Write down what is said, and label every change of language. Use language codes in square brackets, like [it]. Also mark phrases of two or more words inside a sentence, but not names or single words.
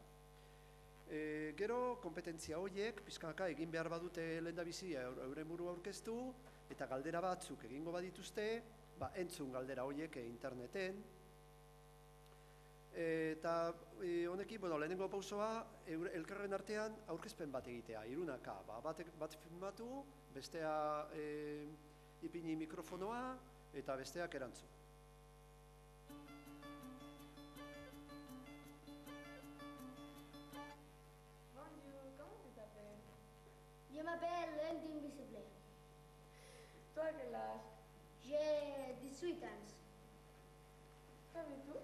[eu] Gero, kompetentzia horiek, pizkanaka egin behar badute lehendabizi euren burua aurkeztu, eta galdera batzuk egingo badituzte, entzun galdera horiek interneten. Eta honekin, lehenengo pausoa, elkarren artean aurkezpen bat egitea, irunaka, bat filmatu, bestea ipini mikrofonoa, eta besteak erantzun. [fr] Bonjour, comment tu t'appelles? Je m'appelle l'Indivisible. Toi, quel âge? J'ai 18 ans. T'habites où?